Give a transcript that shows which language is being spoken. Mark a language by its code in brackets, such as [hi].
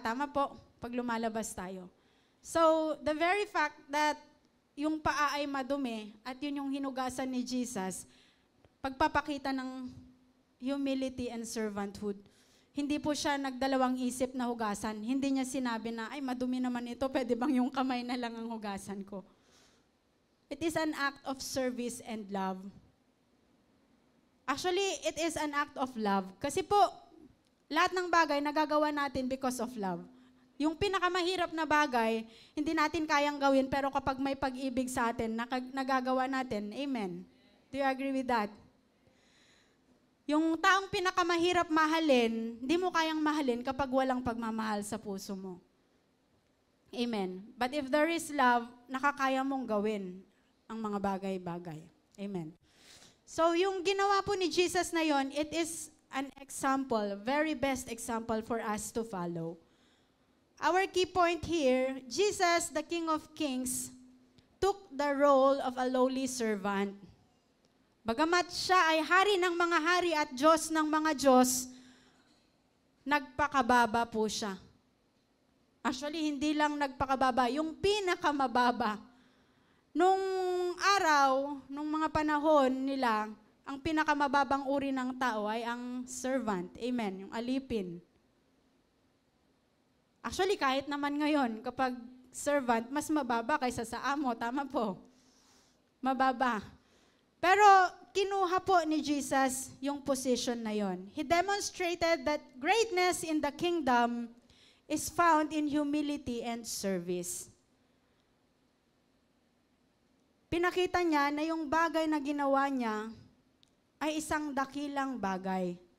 [tl] Tama po, pag lumalabas tayo. So, [en] the very fact that [tl] yung paa ay madumi at yun yung hinugasan ni Jesus, pagpapakita ng [en] humility and servanthood. [tl] Hindi po siya nagdalawang isip na hugasan. Hindi niya sinabi na, ay madumi naman ito, pwede bang yung kamay na lang ang hugasan ko? [en] It is an act of service and love. Actually, it is an act of love. [tl] Kasi po, lahat ng bagay nagagawa natin [en] because of love. [tl] Yung pinakamahirap na bagay, hindi natin kayang gawin, pero kapag may pag-ibig sa atin, nagagawa natin. Amen. [en] Do you agree with that? [tl] Yung taong pinakamahirap mahalin, hindi mo kayang mahalin kapag walang pagmamahal sa puso mo. Amen. [en] But if there is love, [tl] nakakaya mong gawin ang mga bagay-bagay. [en] Amen. So [tl] yung ginawa po ni Jesus na yon, [en] it is an example, very best example for us to follow. Our key point here, Jesus, the King of Kings, took the role of a lowly servant. [tl] Bagamat siya ay hari ng mga hari at Diyos ng mga Diyos, nagpakababa po siya. Actually, hindi lang nagpakababa, yung pinakamababa. Nung araw, nung mga panahon nila, ang pinakamababang uri ng tao ay ang servant. Amen, yung alipin. Actually, kahit naman ngayon, kapag servant, mas mababa kaysa sa amo. Tama po. Mababa. Pero kinuha po ni Jesus yung position na yon. [en] He demonstrated that greatness in the kingdom is found in humility and service. [tl] Pinakita niya na yung bagay na ginawa niya ay isang dakilang bagay.